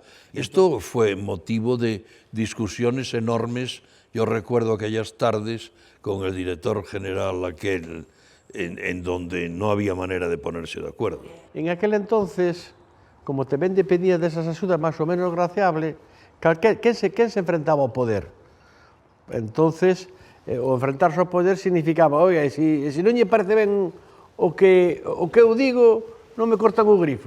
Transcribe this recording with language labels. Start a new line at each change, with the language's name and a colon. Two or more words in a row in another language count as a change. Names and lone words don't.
Spanish: Esto fue motivo de discusiones enormes. Yo recuerdo aquellas tardes con el director general aquel en donde no había manera de ponerse de acuerdo. En aquel entonces,
Galician: como tamén dependía desas axudas máis ou menos graciable, quen se enfrentaba ao poder? Entonces, o enfrentarse ao poder significaba, oiga, e se non lle parece ben o que eu digo, non me cortan o grifo.